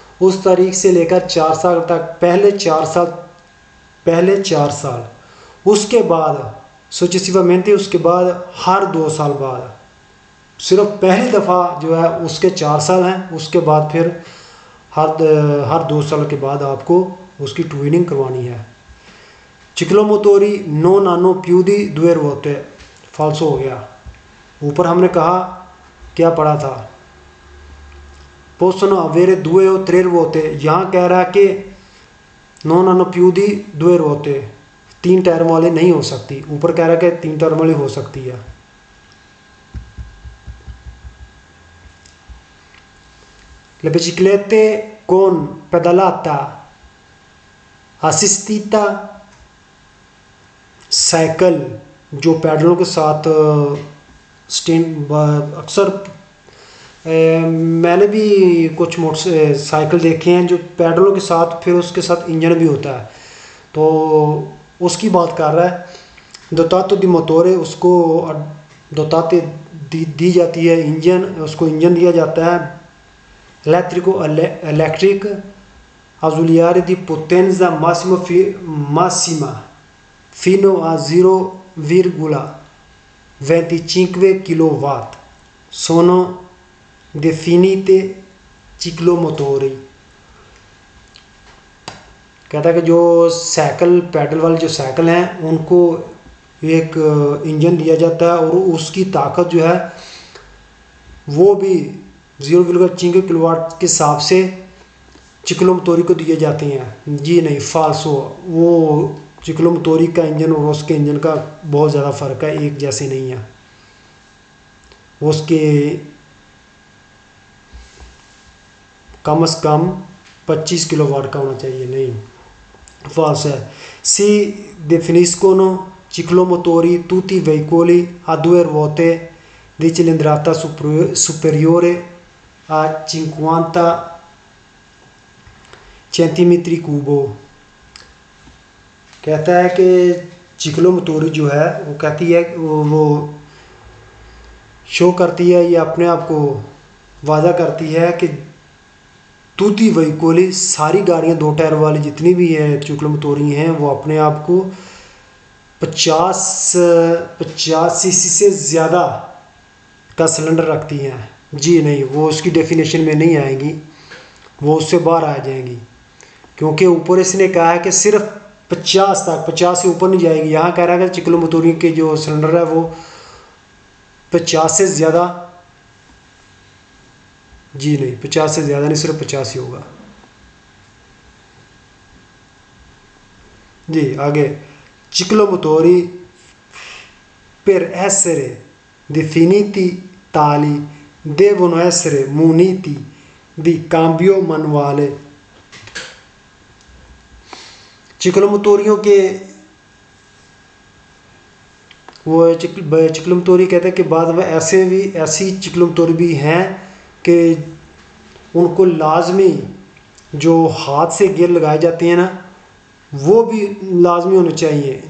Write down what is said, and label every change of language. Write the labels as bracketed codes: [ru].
[hi] उस तारीख से लेकर 4 साल तक, पहले 4 साल, उसके बाद [it] successivamente, [hi] उसके बाद हर 2 साल बाद, सिर्फ पहली दफ़ा जो है उसके 4 साल हैं, उसके बाद फिर हर 2 साल के बाद आपको उसकी ट्यूनिंग करवानी है। [it] चिकलमतोरी non hanno più di 2 ruote, [hi] फाल्सो हो गया। ऊपर हमने कहा क्या पढ़ा था, [it] possono avere 2 o 3 ruote, [hi] यहाँ कह रहा है कि [it] non hanno più di 2 ruote, [hi] 3 tyre वाले नहीं हो सकती। ऊपर कह रहा है कि 3 टायर वाली हो सकती है। [it] Le biciclette con pedalata assistita, [hi] cycle जो पैडलों के साथ स्टैंड, अक्सर मैंने भी कुछ मोटरसाइकिल देखे हैं जो पैडलों के साथ फिर उसके साथ इंजन भी होता है, तो उसकी बात कर रहा है। दोतातो दी मोटोरे, उसको दोताते दी जाती है इंजन, उसको इंजन दिया जाता है। [it] elettric ausiliare di potenza massima fino a 0,25 kW sono definite ciclomotori। [hi] कहता है कि जो साइकिल पैडल वाली जो साइकिल हैं उनको एक इंजन दिया जाता है और उसकी ताकत जो है वो भी 0,5 किलोवाट के हिसाब से चिक्लो मोटोरी को दिए जाते हैं। जी नहीं, फाल्सो। वो चिक्लो मोटोरी का इंजन और उसके इंजन का बहुत ज़्यादा फ़र्क है, एक जैसे नहीं है। उसके कम से कम 25 किलोवाट का होना चाहिए, नहीं, [it] falso è. Si definiscono ciclomotori tutti i veicoli a due ruote di cilindrata superiore a 50 centimetri cubo। [hi] कहता है कि चिक्लोमोटोरी जो है वो कहती है, वो शो करती है, ये अपने आप को वादा करती है कि तुती वहीकोली सारी गाड़ियाँ 2 टायर वाली जितनी भी है चिक्लोमोटोरी हैं वो अपने आप को 50 सीसी से ज़्यादा का सिलेंडर रखती हैं। जी नहीं, वो उसकी डेफिनेशन में नहीं आएंगी, वो उससे बाहर आ जाएंगी, क्योंकि ऊपर इसने कहा है कि सिर्फ 50 तक, 50 से ऊपर नहीं जाएगी। यहाँ कह रहा है कि चिक्लोमोटोरी के जो सिलेंडर है वो 50 से ज़्यादा, जी नहीं, 50 से ज़्यादा नहीं, सिर्फ 50 ही होगा। जी आगे, [it] चिक्लोमोटोरी per essere definiti tali devono essere muniti di cambio manuale। [hi] चिक्लोमोटोरियों के वो चिक्लोमोटोरी कहते हैं कि बाद में ऐसी चिक्लोमोटोरी भी हैं कि उनको लाजमी जो हाथ से गियर लगाए जाते हैं ना, वो भी लाजमी होने चाहिए।